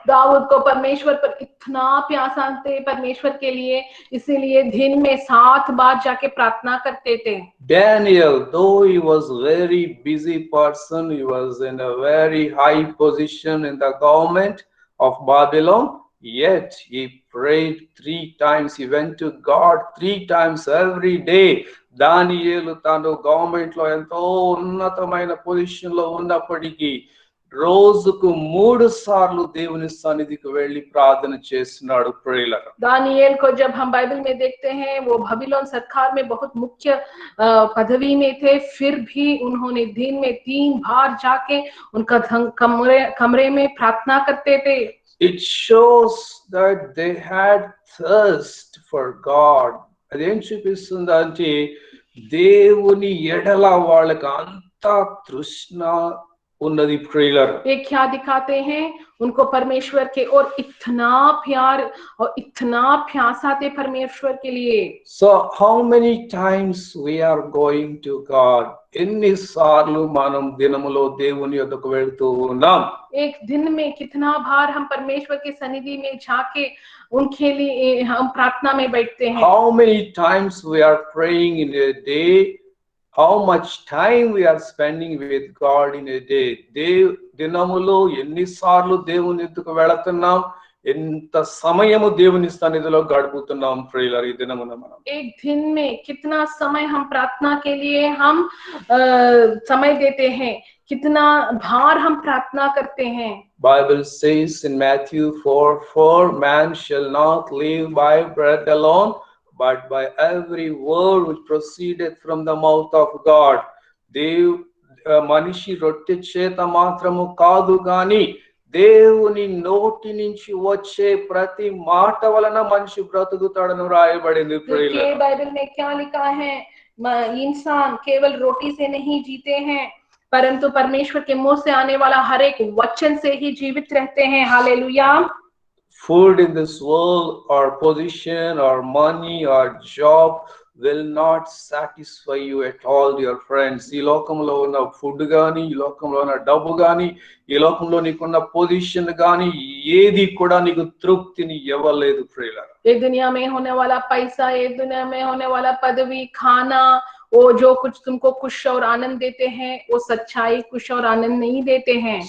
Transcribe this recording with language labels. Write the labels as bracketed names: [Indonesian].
[Hindi] दाऊद को परमेश्वर पर इतना प्यासा थे परमेश्वर के लिए, इसीलिए दिन में 7 बार जाके प्रार्थना करते थे। [English] Daniel, though he was very busy person, he was in a very high position in the government of Babylon, yet he prayed 3 times. He went to God 3 times every day. [Telugu] దానియేలు తాను గవర్నమెంట్ లో ఎంతో ఉన్నతమైన position లో ఉన్నప్పటికీ రోజుకు 3 సార్లు దేవుని సన్నిధికి వెళ్ళి ప్రార్థన చేస్తున్నాడు ప్రియులారా. [Hindi] दानिయేल को जब हम बाइबल में देखते हैं, वो बाबिलोन सरकार में बहुत मुख्य पदवी में थे, फिर भी उन्होंने दिन में 3 बार जाके उनका कमरे में प्रार्थना करते थे। [English] It shows that they had thirst for God. [Telugu] అదేం చూపిస్తుందంటే దేవుని ఎడల వాళ్ళకి అంత తృష్ణ ఉన్నది ప్రియులారా. [Hindi] ये क्या दिखाते हैं? उनको परमेश्वर के और इतना प्यार और इतना प्यासा थे परमेश्वर के लिए। [English] So how many times we are going to God? [Telugu] ఎన్నిసార్లు మనం దినములో దేవుని యొద్దకు వెళ్తూ ఉన్నాం? [Hindi] एक दिन में कितना बार हम परमेश्वर के सन्निधि में जाके उनके लिए हम प्रार्थना में बैठते हैं? [English] How many times we are praying in a day? How much time we are spending with God in a day? [Telugu] దినములో ఎన్నిసార్లు దేవుని ఎద్దుకు వెళుతున్నాం, ఎంత సమయము దేవుని సన్నిధిలో గడుపుతున్నాం ప్రియులారా ఈ దినమున మనం. [Hindi] एक दिन में कितना समय हम प्रार्थना के लिए हम समय देते हैं, कितना बार हम प्रार्थना करते हैं? [English] Bible says in Matthew 4:4, man shall not live by bread alone, but by every word which proceedeth from the mouth of God. [Telugu] మనిషి రొట్టె చేత మాత్రము కాదు గాని దేవుని నోటి నుంచి వచ్చే ప్రతి మాట వలన మనిషి బ్రతుకుతాడని రాయబడింది ప్రియులారా. [Hindi] बाइबल में क्या लिखा है? इंसान केवल रोटी से नहीं जीते हैं, परंतु परमेश्वर के मुंह से आने वाला हर एक वचन से ही जीवित रहते हैं। Hallelujah. [English] Food in this world or position or money or job will not satisfy you at all, dear friends. [Telugu] ఈ లోకంలో ఉన్న ఫుడ్ గాని, ఈ లోకంలో ఉన్న డబ్బు గాని, ఈ లోకంలో నీకున్న పొజిషన్ గాని ఏది కూడా నీకు తృప్తిని ఇవ్వలేదు ప్రియులారా. [Hindi] ये दुनिया में होने वाला पैसा, ये दुनिया में होने वाला पदवी, खाना, वो जो कुछ तुमको खुश और आनंद देते हैं, वो सच्चाई खुश और आनंद नहीं देते हैं।